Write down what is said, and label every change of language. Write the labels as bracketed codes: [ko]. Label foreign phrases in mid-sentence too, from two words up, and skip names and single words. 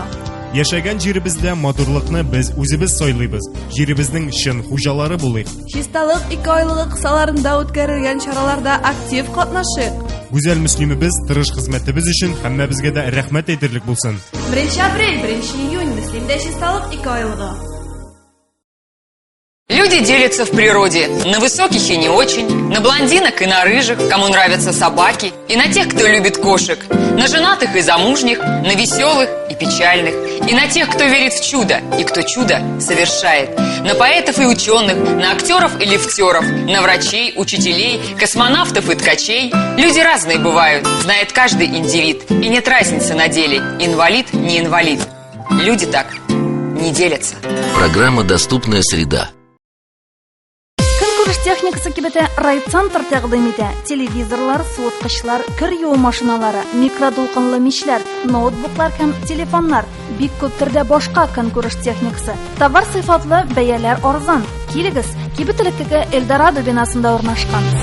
[tt] Яшәгән җиребездә матурлыкны без үзебез сайлыйбыз. Җиребезнең чын хуҗалары булыйк. Чисталык 2 айлыгы кысаларында үткәрелгән чараларда актив катнашыйк. Гүзәл мөслимебез тырыш хезмәтебез өчен һәммәбезгә дә рәхмәт әйтерлек булсын. 1 апрель, 1 июнь, Мөслимдә чисталык 2 айлыгы. [ru] Люди делятся в природе на высоких и не очень, на блондинок и на рыжих, кому нравятся собаки, и на тех, кто любит кошек, на женатых и замужних, на веселых и печальных, и на тех, кто верит в чудо, и кто чудо совершает, на поэтов и ученых, на актеров и лифтеров, на врачей, учителей, космонавтов и ткачей. Люди разные бывают, знает каждый индивид, и нет разницы на деле, инвалид, не инвалид. Люди так не делятся. Программа «Доступная среда». [tt] Көнкүреш техникасы кибете райцентр тәкъдим итә. Телевизорлар, суыткычлар, кер юу машиналары, микродулкынлы мичләр, ноутбуклар һәм телефоннар, бик күп төрдә башка көнкүреш техникасы. Товар сыйфатлы, бәяләр арзан. Килегез, кибет элеккеге Эльдорадо бинасында урнашкан.